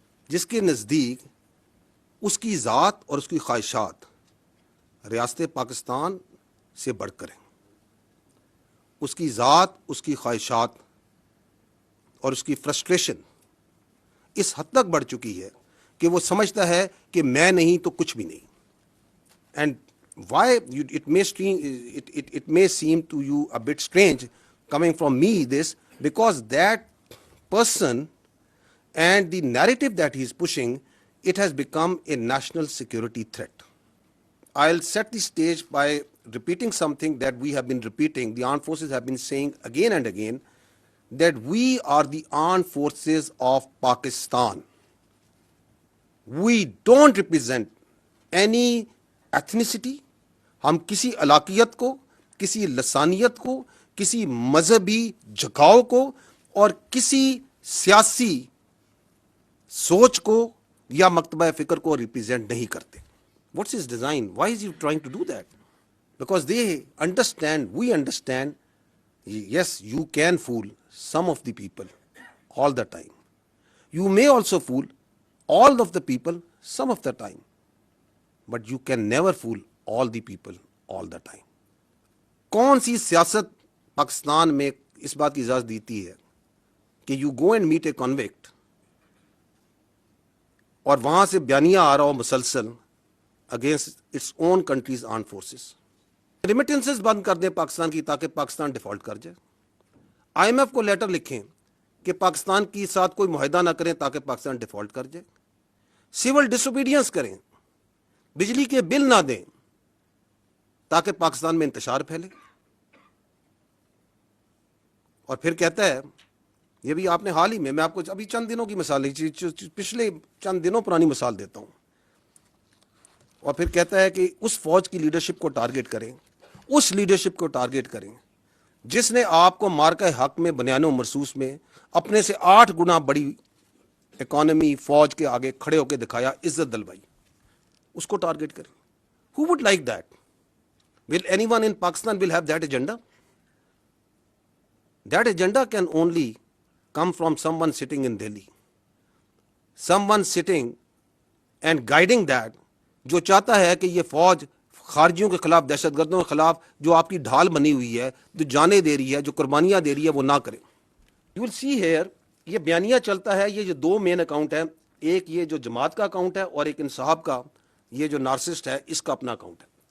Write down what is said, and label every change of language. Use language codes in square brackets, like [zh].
[ur] جس کے نزدیک اس کی ذات اور اس کی خواہشات ریاست پاکستان سے بڑھ کر ہیں. اس کی ذات, اس کی خواہشات اور اس کی فرسٹریشن اس حد تک بڑھ چکی ہے کہ وہ سمجھتا ہے کہ میں نہیں تو کچھ بھی نہیں. [en] And why it may seem to you a bit strange coming from me this, because that person and the narrative that he is pushing, it has become a national security threat. I'll set the stage by repeating something that we have been repeating, the armed forces have been saying again and again, that we are the armed forces of Pakistan. We don't represent any ethnicity. [ur] ہم کسی علاقیت کو, کسی لسانیت کو, کسی مذہبی جھکاؤ کو اور کسی سیاسی سوچ کو یا مکتبہ فکر کو ریپریزینٹ نہیں کرتے. [en] What's his design, why is you trying to do that? Because they understand, we understand, yes you can fool some of the people all the time. You may also fool all of the people some of the time, but you can never fool all the people all the time. [ur] کون سی سیاست پاکستان میں اس بات کی اجازت دیتی ہے کہ [en] you go and meet a convict [ur] اور وہاں سے بیانیہ آ رہا ہو مسلسل [en] Against its own countries armed forces. [ur] Remittances بند کر دیں پاکستان کی تاکہ پاکستان ڈیفالٹ کر جائے. آئی ایم ایف کو لیٹر لکھیں کہ پاکستان کے ساتھ کوئی معاہدہ نہ کریں تاکہ پاکستان ڈیفالٹ کر جائے. سول ڈس اوبیڈینس کریں, بجلی کے بل نہ دیں تاکہ پاکستان میں انتشار پھیلے. اور پھر کہتا ہے, یہ بھی آپ نے حال ہی میں آپ کو ابھی چند دنوں کی مثال, پچھلے چند دنوں پرانی مثال دیتا ہوں, اور پھر کہتا ہے کہ اس فوج کی لیڈرشپ کو ٹارگٹ کریں, اس لیڈرشپ کو ٹارگٹ کریں جس نے آپ کو مارکہ حق میں بنیان و مرصوص میں اپنے سے 8 گنا بڑی اکانومی فوج کے آگے کھڑے ہو کے دکھایا, عزت دلوائی. اس کو ٹارگٹ کریں. [en] Who would like that? Will anyone in Pakistan will have that agenda? That agenda can only come from someone sitting in Delhi. Someone sitting and guiding that, [ur] جو چاہتا ہے کہ یہ فوج خارجیوں کے خلاف, دہشت گردوں کے خلاف جو آپ کی ڈھال بنی ہوئی ہے, جو جانیں دے رہی ہے, جو قربانیاں دے رہی ہے, وہ نہ کریں. [en] You will see here, [ur] یہ بیانیہ چلتا ہے. یہ جو 2 مین اکاؤنٹ ہیں, ایک یہ جو جماعت کا اکاؤنٹ ہے اور ایک انصاف کا یہ جو نارسسٹ ہے اس کا اپنا اکاؤنٹ ہے.